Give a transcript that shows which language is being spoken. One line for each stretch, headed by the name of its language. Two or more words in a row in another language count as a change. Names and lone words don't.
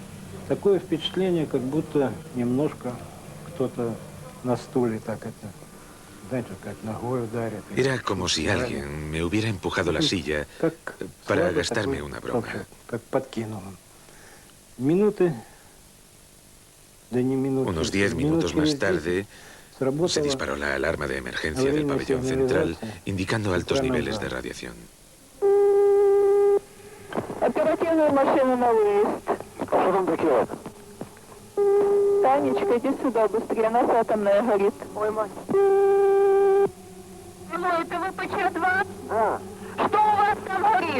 Spanish: Era como si alguien me hubiera empujado la silla para gastarme una broma. Unos 10 minutos más tarde, se disparó la alarma de emergencia del pabellón central, indicando altos niveles de radiación.
Russian: Оперативную машину на выезд. Что там такое? Танечка, иди сюда быстрее, нас атомная горит. Ой, мать. Алло, это ВПЧ-2? Да. Что у вас там горит?